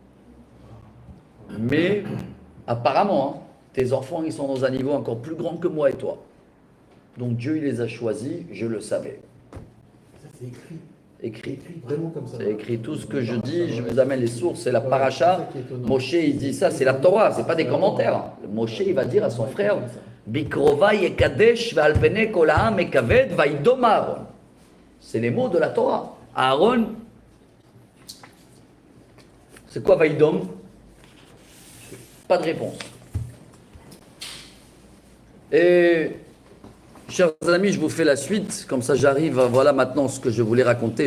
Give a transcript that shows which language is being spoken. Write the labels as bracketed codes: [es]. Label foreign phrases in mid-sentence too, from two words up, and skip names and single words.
[fr] Mais apparemment, hein, tes enfants, ils sont dans un niveau encore plus grand que moi et toi. Donc Dieu, il les a choisis, je le savais. Ça, c'est écrit. Écrit. Vraiment comme ça. C'est écrit. Tout ce que je dis, je vous amène les sources, c'est la paracha. Moshe, il dit ça, c'est la Torah, c'est pas des commentaires. Moshe, il va dire à son frère, [he] בקרובי אקדש ועל פני כל העם אכבד וידם אהרן. [fr] C'est les mots de la Torah. Aaron, c'est quoi vaïdom? Pas de réponse. Et chers amis, je vous fais la suite, comme ça j'arrive à voilà maintenant ce que je voulais raconter.